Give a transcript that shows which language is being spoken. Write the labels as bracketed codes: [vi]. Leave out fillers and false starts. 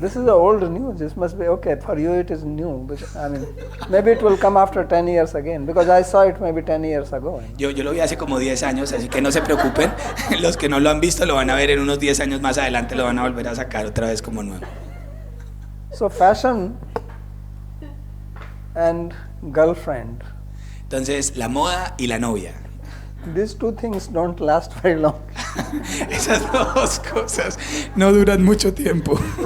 [en] This is the old news. This must be okay. For you it is new. I mean, maybe it will come after 10 years again, because I saw it maybe 10 years ago. [es] Yo lo vi hace como 10 años, así que no se preocupen. Los que no lo han visto lo van a ver en unos 10 años más adelante, lo van a volver a sacar otra vez como nuevo. [en] So fashion and girlfriend, [es] Entonces, la moda y la novia. [en] these two things don't last very long. [es] Esas dos cosas no duran mucho tiempo.